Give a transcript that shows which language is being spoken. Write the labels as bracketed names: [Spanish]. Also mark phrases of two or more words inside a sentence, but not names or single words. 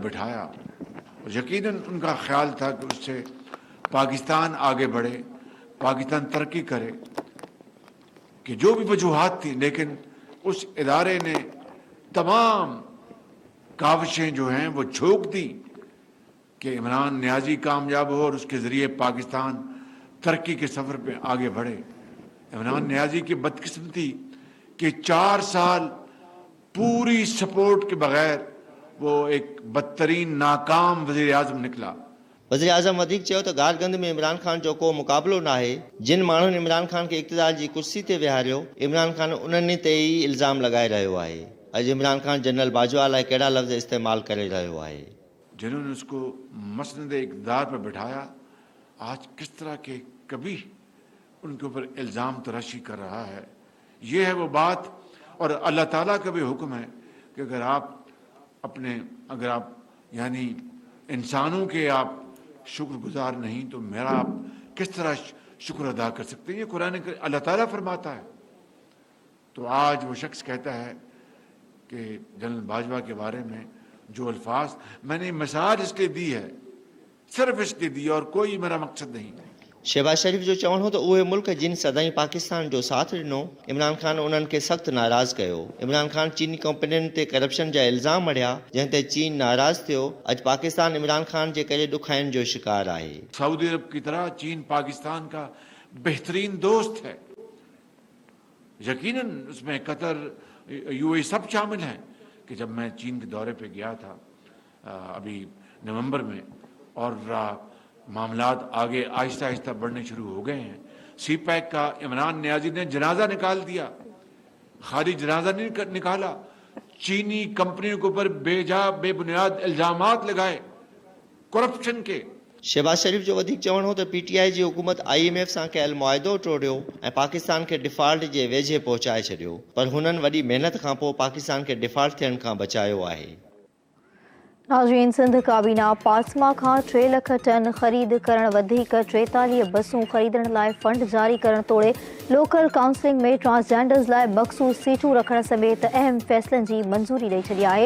[Urdu] بٹھایا، یقیناً ان کا خیال تھا کہ اس سے پاکستان آگے بڑھے، پاکستان ترقی کرے، کہ جو بھی وجوہات تھی، لیکن اس ادارے نے تمام کاوشیں جو ہیں وہ جھونک دی کہ عمران نیازی کامیاب ہو اور اس کے ذریعے پاکستان ترقی کے سفر پہ آگے بڑھے. عمران نیازی کی بدقسمتی کہ 4 سال پوری سپورٹ کے بغیر وہ ایک بدترین ناکام وزیر اعظم نکلا. [Sindhi] वज़ीर आज़म वधीक चयो त गारगंद में इमरान ख़ान जो को मुक़ाबिलो नाहे। जिन माण्हुनि इमरान ख़ान खे इक़्तिदार जी कुर्सी ते विहारियो, इमरान ख़ान उन्हनि ते ई इल्ज़ाम लॻाए रहियो आहे। अॼु इमरान ख़ान जनरल बाजवा लाइ कहिड़ा लफ़्ज़ इस्तेमालु करे रहियो आहे। [Urdu] جنہوں نے اس کو مسند اقتدار پر بٹھایا، آج کس طرح کے کبھی ان کے اوپر الزام تراشی کر رہا ہے. یہ ہے وہ بات. اور اللہ تعالیٰ کا بھی حکم ہے کہ اگر آپ یعنی انسانوں کے آپ شکرگزار نہیں، تو میرا آپ کس طرح شکر ادا کر سکتے ہیں. یہ قرآن اللہ تعالیٰ فرماتا ہے۔ تو آج وہ شخص کہتا ہے کہ جنرل باجوہ کے بارے میں جو الفاظ میں نے مثال اس لیے دی ہے، صرف اس لیے دی اور کوئی میرا مقصد نہیں. [Sindhi] शहबाज शरीफ़ जो चवणु हो त उहे मुल्क जिन सदाईं पाकिस्तान जो साथ ॾिनो, इमरान ख़ान उन्हनि खे सख़्तु नाराज़ कयो। इमरान ख़ान चीनी कंपनियुनि ते करप्शन जा इल्ज़ाम मढ़िया, जंहिं ते चीन नाराज़ थियो। अॼु पाकिस्तान इमरान ख़ान जे करे ॾुखाइनि जो शिकार आहे। [Urdu] سعودی عرب کی طرح چین پاکستان کا بہترین دوست ہے. یقیناً اس میں قطر، یو اے ای سب شامل ہیں. کہ جب میں چین کے دورے پہ گیا تھا ابھی نومبر میں، اور معاملات آگے آہستہ آہستہ بڑھنے شروع ہو گئے ہیں. سی پیک کا عمران نیازی نے جنازہ نکال دیا، خالی جنازہ نہیں نکالا، چینی کمپنیوں کے اوپر بے بنیاد الزامات لگائے کرپشن کے. [Sindhi] शहबाज शरीफ़ जो वधीक चवणु हो त पीटीआई जी हुकूमत IMF सां कयल मुआहिदो टोड़ियो ऐं पाकिस्तान खे डिफॉल्ट जे वेझे पहुचाए छॾियो, पर हुननि वॾी महिनत खां पोइ पाकिस्तान खे डिफॉल्ट थियण खां बचायो आहे। नाज़रीन, सिंध काबीना पासमा खां 3 लख टन ख़रीद करण वधीक 43 बसूं ख़रीदण लाइ फंड जारी करण तोड़े लोकल काउंसलिंग में ट्रांसजेंडर्स लाइ मख़सूस सीटूं रखण समेत अहम फ़ैसिलनि जी मंज़ूरी ॾेई छॾी आहे।